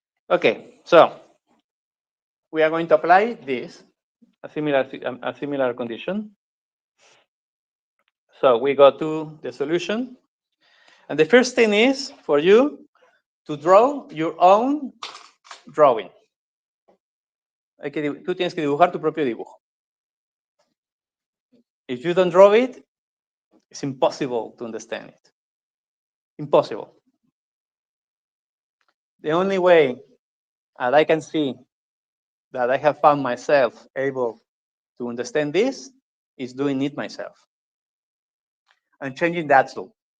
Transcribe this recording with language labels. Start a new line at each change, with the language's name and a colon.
English: Okay, so we are going to apply this, a similar condition. So we go to the solution. And the first thing is for you to draw your own drawing.
Spanish: Tú tienes que dibujar tu propio dibujo.
English: If you don't draw it, it's impossible to understand it. Impossible. The only way that I can see that I have found myself able to understand this is doing it myself and changing the axle.